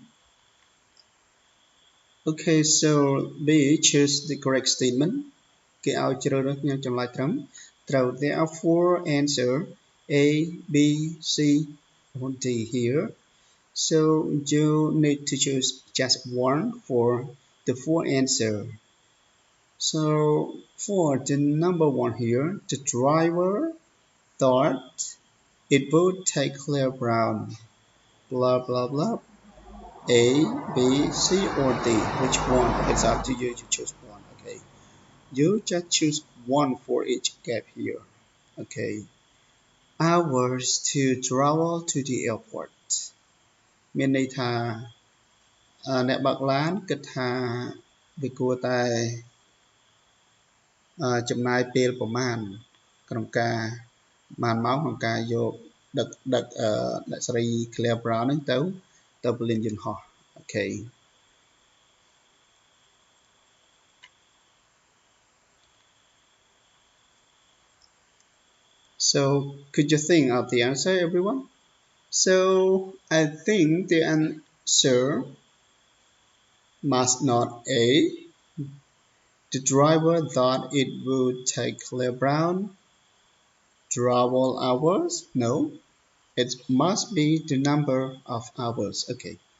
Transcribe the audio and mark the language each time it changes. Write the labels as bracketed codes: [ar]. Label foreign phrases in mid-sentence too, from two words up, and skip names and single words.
[en] okay so B choose the correct statement [km] គេឲ្យជ្រើសរើសញ៉ាំចម្លើយត្រឹមត្រូវ [en] there are four answer A B C or D here so you need to choose just one for the four answer so for the number one here the driver thought it would take clear brown blah blah blah A B C or D which one it's up to you to choose one okay you just choose one for each gap here okay hours to travel to the airport [km] មានន័យថាអ្នកបើកឡានគិតថាវាគួរតែ ចំណាយពេលប្រមាណក្នុងការម៉ោងក្នុងការយកដឹកអ្នកស្រី Claire Brown ហ្នឹងទៅពលានយន្តហោះអូខេ [en] so could you think of the answer everyone so I think the answer must not A the driver thought it would take Claire Brown travel hours no it must be the number of hours okay